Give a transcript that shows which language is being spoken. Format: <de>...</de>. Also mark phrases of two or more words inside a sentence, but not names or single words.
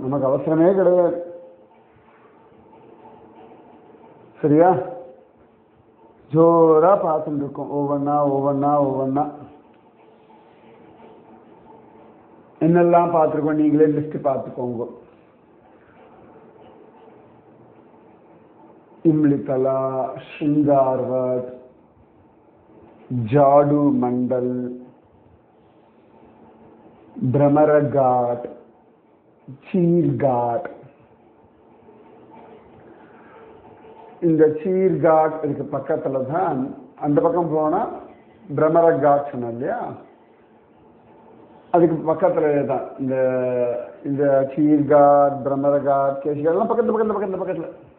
<ta>நமக்கு அவசரமே கிடையாது, சரியா? ஜோரா பார்த்துட்டு இருக்கோம். ஒவ்வொன்னா ஒவ்வொன்னா ஒவ்வொன்னா என்னெல்லாம் பார்த்துருக்கோம் நீங்களே லிஸ்ட் பார்த்துக்கோங்க. इमलीतला, श्रृंगारवत, जाडू मंडल, भ्रमर घाट, चीर घाट. இந்த சீர் காட் இதுக்கு பக்கத்துல தான், அந்த பக்கம் போனா பிரமர காட் சொன்ன இல்லையா, அதுக்கு பக்கத்துல தான் இந்த இந்த சீர் காட், பிரமர காட், கேசிகாட் எல்லாம் பக்கத்துல பக்கத்துல பக்கத்துல பக்கத்துல.</ta>